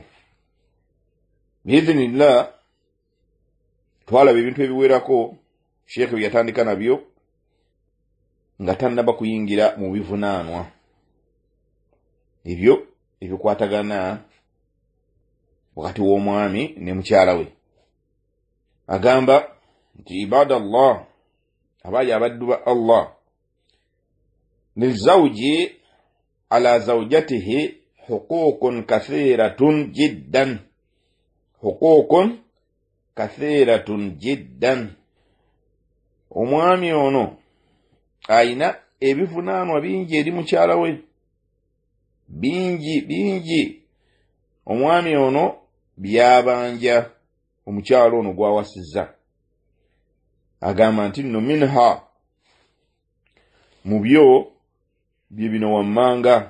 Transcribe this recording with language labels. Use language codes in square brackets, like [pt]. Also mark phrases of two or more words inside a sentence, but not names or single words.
[lg] Biidhinillah, twalaba ebintu ebiwerako Sheikh bye yatandika nabyo nga tannaba kuyingira mu bivunaanwa ebyo ebikwatagana wakati w'omwami ne mukyala we. Agamba nti [ar] عباد الله, [lg] abaali abaddu ba Allah, [ar] للزوج على زوجته حقوق كثيرة جدا، حقوق كثيرة جدا. [lg] Omwami ono ayina ebivunaanwa bingi eri mukyala we, bingi. Omwami ono byabanja omukyala ono gwawasizza. Agamba nti nno minha, mu byo bye bino wammanga.